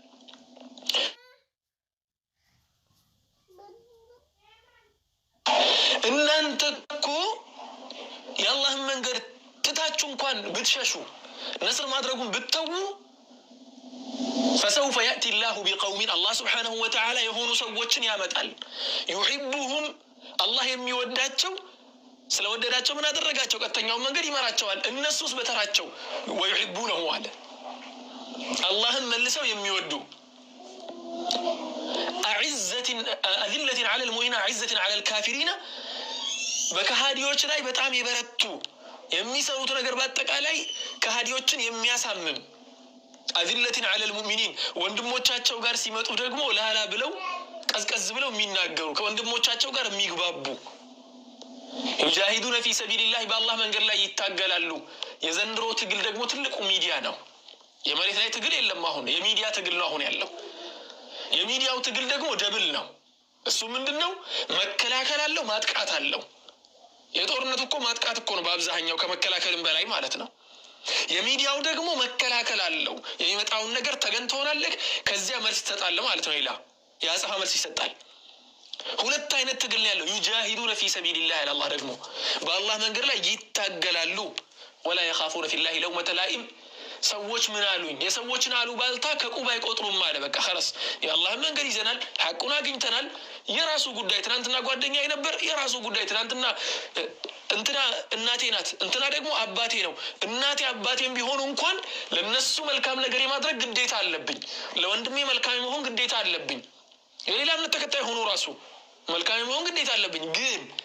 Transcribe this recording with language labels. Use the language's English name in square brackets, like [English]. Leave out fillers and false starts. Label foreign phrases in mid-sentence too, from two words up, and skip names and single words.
[Amharic] እናንተ እኮ የአላህን መንገድ ትታችሁ እንኳን ብትሸሹ ነስር ማድረጉን ብትተዉ [Arabic] فسوف يأتي يأتي الله بقوم الله سبحانه وتعالى [Amharic] ይሆኑ ሰዎችን ያመጣል [Arabic] يحبهم الله [Amharic] يميوداتشو ስለወደዳቸው ምን አደረጋቸው? ቀጥተኛው መንገድ ይመራቸዋል። እነሱስ በተራቸው ወይحبونه አለ አላህን መልሰው የሚወዱ [Arabic] أذلة على المؤمنين أعزة على الكافرين [Amharic] በከሃዲዎች ላይ በጣም የበረቱ የሚሰሩት ነገር በአጠቃላይ ከሃዲዎችን የሚያሳምም [Arabic] أذلة على المؤمنين [Amharic] ወንድሞቻቸው ጋር ሲመጡ ደግሞ ላላ ብለው ቀዝቀዝ ብለው የሚናገሩ ከወንድሞቻቸው ጋር የሚግባቡ [Arabic] يجاهدون في سبيل الله بالله [Amharic] መንገድ ላይ ይታገላሉ። የዘንድሮ ትግል ደግሞ ትልቁ ሚዲያ ነው። የመሬት ላይ ትግል የለም አሁን የሚዲያ ትግል ነው አሁን ያለው። የሚዲያው ትግል ደግሞ ደብል ነው። እሱ ምንድነው? መከላከል አለው ማጥቃት አለው። የጦርነቱ እኮ ማጥቃት እኮ ነው በአብዛኛው ከመከላከልም በላይ ማለት ነው። የሚዲያው ደግሞ መከላከል አለው። የሚመጣውን ነገር ተገን ትሆናለህ ከዚያ መልስ ትሰጣለህ ማለት ነው። ሌላ ያጸፋ መልስ ይሰጣል። ሁለት አይነት ትግል ያለው [Arabic] يجاهدون في سبيل الله الله [Amharic] ደግሞ በአላህ መንገድ ላይ ይታገላሉ። [Arabic] ولا يخافون في الله لومة [Amharic] لائم ሰዎች ምን አሉኝ የሰዎችን አሉ ባልታ ከቁባ አይቆጥሩም ማለት በቃ خلاص የአላህ መንገድ ይዘናል ሐቁን አግኝተናል። የራሱ ጉዳይ ትናንትና ጓደኛዬ ነበር የራሱ ጉዳይ ትናንትና እንትና እናቴ ናት እንትና ደግሞ አባቴ ነው። እናቴ አባቴም ቢሆኑ እንኳን ለነሱ መልካም ነገር የማድረግ ግዴታ አለብኝ። ለወንድሜ መልካም መሆን ግዴታ አለብኝ። የሌላ እምነት ተከታይ ሆኖ ራሱ መልካም መሆን ግዴታ አለብኝ። ግን